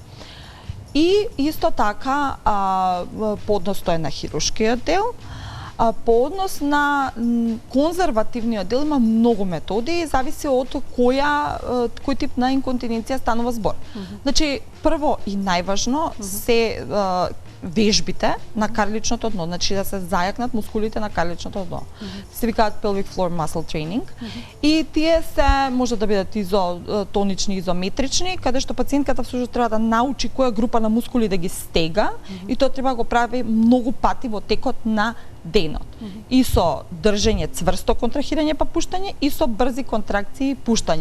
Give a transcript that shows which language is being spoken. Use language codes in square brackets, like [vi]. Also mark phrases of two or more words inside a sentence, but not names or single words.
[mk] И исто така, по однос тоа е на хируршкиот дел, по однос на конзервативниот дел има многу методи, зависи од кој тип на инконтиненција станува збор. Значи, прво и најважно се вежбите на карличното дно, значи да се зајакнат мускулите на карличното дно. Се викаат [en] pelvic floor muscle training [mk] и тие се може да бидат изотонични, изометрични, каде што пациентката всушност треба да научи која група на мускули да ги стега и тоа треба да го прави многу пати во текот на денот. И со држење цврсто контрахирање па пуштање и со брзи контракции и пуштање.